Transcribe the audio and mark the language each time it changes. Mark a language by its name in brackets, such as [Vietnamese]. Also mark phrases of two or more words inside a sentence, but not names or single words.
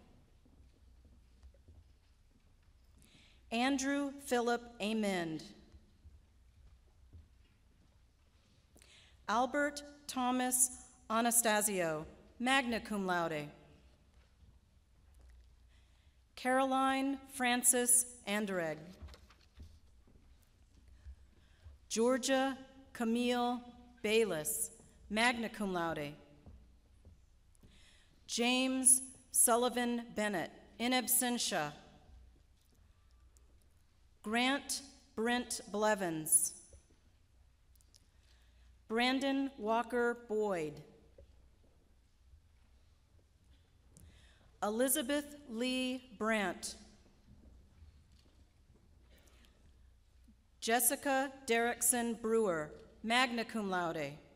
[English] Andrew Philip Amend, Albert Thomas Anastasio, [Latin] magna cum laude, [English] Caroline Frances Anderegg, Georgia Camille Bayless, [Latin] magna cum laude, [English] James Sullivan Bennett, [Latin] in absentia, [English] Grant Brent Blevins, Brandon Walker Boyd, Elizabeth Lee Brandt, Jessica Derrickson Brewer, [Latin] magna cum laude,